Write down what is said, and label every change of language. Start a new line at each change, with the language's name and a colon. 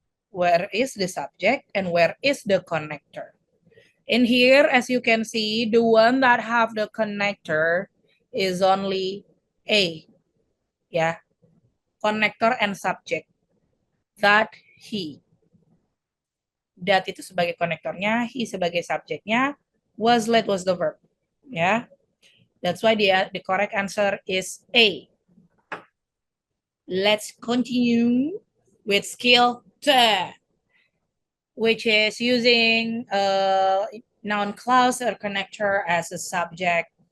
English: Where is the subject and where is the connector? In here, as you can see, the one that have the connector is only A. Yeah, connector and subject.
Indonesian: That, he. That itu sebagai konektornya, he sebagai subjeknya,
English: Was late was the verb. Yeah. That's why the correct answer is A. Let's continue with skill 2, which is using a noun clause or connector as a subject.